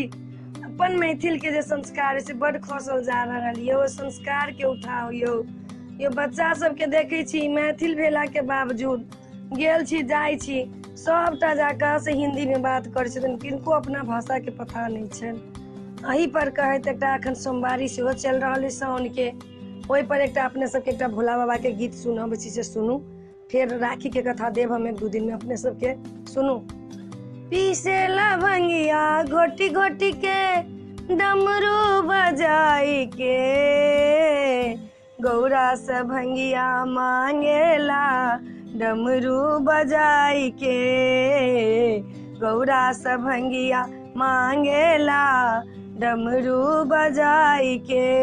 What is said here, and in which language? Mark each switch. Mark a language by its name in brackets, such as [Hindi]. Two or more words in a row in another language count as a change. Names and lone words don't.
[Maithili] अपन मैथिल के जे संस्कार से बड़ खसल जा रहल ये, वो संस्कार के उठाओ यो बच्चा सबके देखे छी मैथिल भेला के बावजूद गेल छी जाय छी सबटा जाकर से हिंदी में बात करे छथिन, किनको अपना भाषा के पता नहीं छनि। अही पर कहैत एकटा अखन सोमवारी सेहो चल रहल है साउन के, ओहि पर एकटा अपने सबके एकटा भोला बाबा के गीत सुनब छी से सुनू, फिर राखी के कथा देव हम 1-2 दिन में अपने सबके सुनू। [Bhojpuri] पीसे लवंगिया घोटी घोटी के डमरू बजाई के, गौरा से भंगिया मांगेला डमरू बजाई के, गौरा से भंगिया मांगेला डमरू बजाई के।